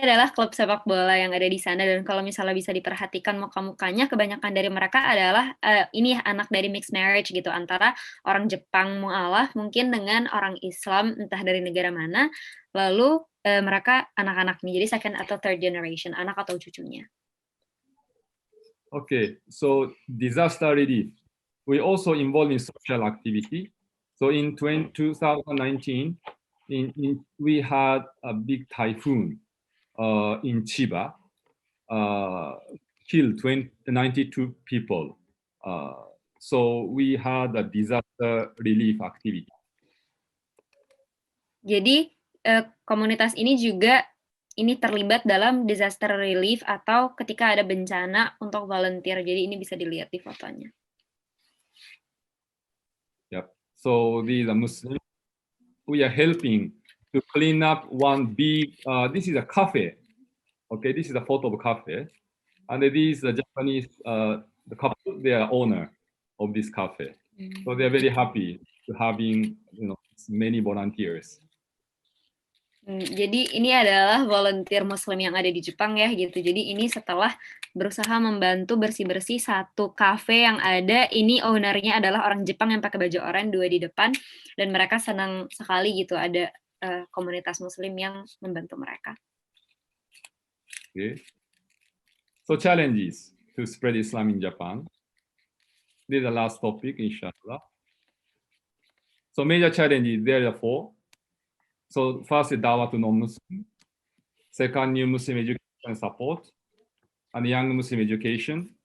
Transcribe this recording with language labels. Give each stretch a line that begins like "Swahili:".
Indonesian: adalah klub sepak bola yang ada di sana, dan kalau misalnya bisa diperhatikan muka-mukanya, kebanyakan dari mereka adalah ini anak dari mixed marriage gitu, antara orang Jepang mualaf mungkin dengan orang Islam entah dari negara mana, lalu mereka anak-anaknya, jadi second atau third generation, anak atau cucunya.
English: Okay, so disaster relief. We also involved in social activity. So in 2019, we had a big typhoon in Chiba, killed 92 people. So we had a disaster relief activity.
Indonesian: Jadi komunitas ini juga terlibat dalam disaster relief atau ketika ada bencana untuk volunteer. Jadi ini bisa dilihat di fotonya.
English: Yep. So these are Muslims. We are helping to clean up one big. This is a cafe. Okay, this is a photo of a cafe, and these are Japanese. The couple, they are owner of this cafe. So they are very happy to having many volunteers.
Indonesian: Jadi ini adalah volunteer Muslim yang ada di Jepang ya gitu. Jadi ini setelah berusaha membantu bersih-bersih satu kafe yang ada, ini ownernya adalah orang Jepang yang pakai baju oranye, dua di depan, dan mereka senang sekali gitu ada komunitas Muslim yang membantu mereka. Okay.
English: So challenges to spread Islam in Japan. This is the last topic, inshallah. So major challenges, there are 4. So first is dawah to non-Muslim. Second, new Muslim education support. And young Muslim education.